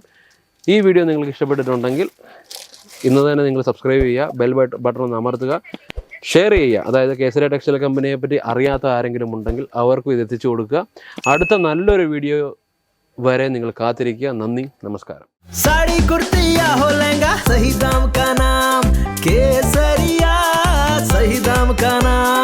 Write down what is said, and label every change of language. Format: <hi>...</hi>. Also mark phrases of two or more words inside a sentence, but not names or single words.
<ml>ഈ വീഡിയോ നിങ്ങൾക്ക് ഇഷ്ടപ്പെട്ടിട്ടുണ്ടെങ്കിൽ ഇന്ന് തന്നെ നിങ്ങൾ സബ്സ്ക്രൈബ് ചെയ്യുക,</ml> <en>bell button</en> <ml>ഒന്ന് അമർത്തുക, ഷെയർ ചെയ്യുക. അതായത് കേസരി ടെക്സ്റ്റൈൽ കമ്പനിയെ പറ്റി അറിയാത്ത ആരെങ്കിലും ഉണ്ടെങ്കിൽ അവർക്കും ഇത് എത്തിച്ചു കൊടുക്കുക. അടുത്ത നല്ലൊരു വീഡിയോ വരെ നിങ്ങൾ കാത്തിരിക്കുക. നന്ദി, നമസ്കാരം.</ml> <hi>साड़ी कुर्ती या हो लहंगा, सही दाम का नाम केसरिया सही दाम का ना</hi>